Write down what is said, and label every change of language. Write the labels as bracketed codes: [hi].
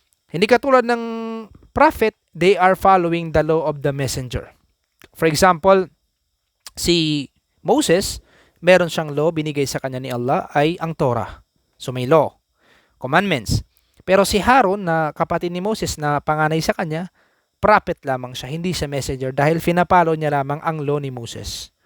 [tl] Hindi katulad ng [en] prophet, they are following the law of the messenger. [tl] For example, si Moses, meron siyang law, binigay sa kanya ni Allah, ay ang Torah. So may law, commandments. Pero si Harun, na kapatid ni Moses na panganay sa kanya, prophet lamang siya, hindi siya messenger, dahil finapalo niya lamang ang law ni Moses.